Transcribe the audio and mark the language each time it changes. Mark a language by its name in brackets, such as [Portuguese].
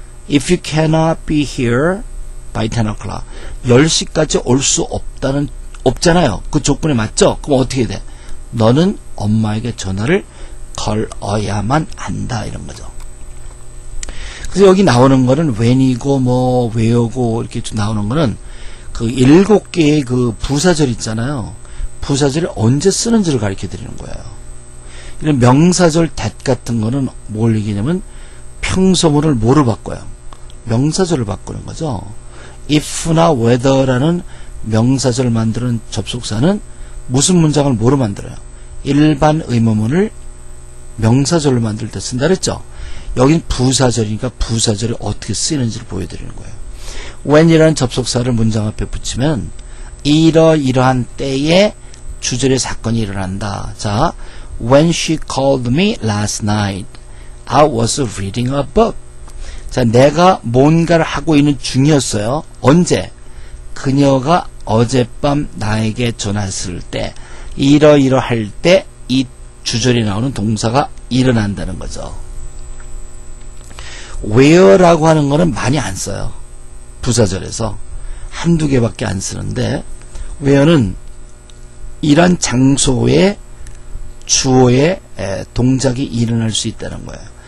[English] If you cannot be here by 10 o'clock. [Korean] 10시까지 올 수 없잖아요. 그 조건에 맞죠? 그럼 어떻게 돼? 너는 엄마에게 전화를 걸어야만 한다. 이런 거죠. 그래서 여기 나오는 거는 when이고 뭐 where고 이렇게 나오는 거는 그 7개의 그 부사절 있잖아요. 부사절을 언제 쓰는지를 가르쳐 드리는 거예요. 이런 명사절 that 같은 거는 뭘 얘기냐면 평소문을 뭐로 바꿔요? 명사절을 바꾸는 거죠. if나 whether라는 명사절을 만드는 접속사는 무슨 문장을 뭐로 만들어요? 일반 의문문을 명사절로 만들 때 쓴다 그랬죠? 여긴 부사절이니까 부사절이 어떻게 쓰이는지를 보여드리는 거예요. when이라는 접속사를 문장 앞에 붙이면 이러이러한 때에 주절의 사건이 일어난다. [English] 자, when she called me last night, I was reading a book. [Korean] 자, 내가 뭔가를 하고 있는 중이었어요. 언제? 그녀가 어젯밤 나에게 전화했을 때, 이러이러할 때 이 주절이 나오는 동사가 일어난다는 거죠. where라고 하는 거는 많이 안 써요. 부사절에서 한두 개밖에 안 쓰는데 where는 이런 장소에 주어의 동작이 일어날 수 있다는 거예요.